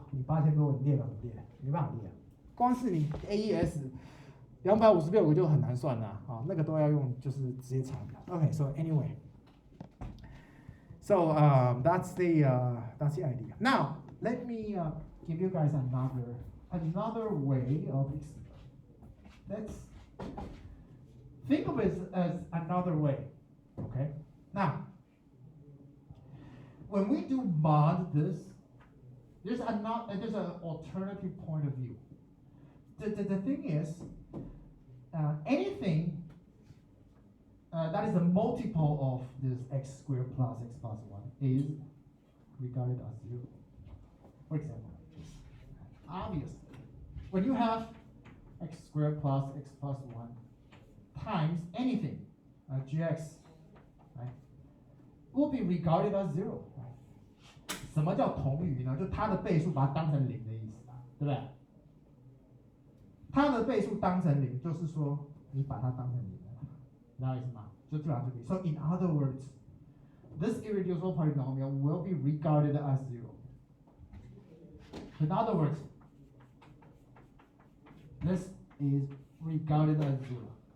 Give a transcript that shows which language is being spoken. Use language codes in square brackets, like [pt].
[zh] 你8000多个你列表不列，没办法列。光是你 AES 256个就很难算啦，那个都要用就是直接查表。 [en] Okay, so anyway, so that's the idea. Now let me give you guys another way of let's think of it as another way. Okay. Now, when we do mod this, there's an alternative point of view. The thing is, anything that is a multiple of this x squared plus x plus 1 is regarded as 0. For example, obviously, when you have x squared plus x plus 1 times anything, gx, right, will be regarded as 0. [zh] 什么叫同余呢？就它的倍数把它当成0的意思，对不对？它的倍数当成0，就是说你把它当成0了，知道意思吗？就这样就可以。 [en] So in other words, this irreducible polynomial will be regarded as 0. In other words, this is regarded as 0.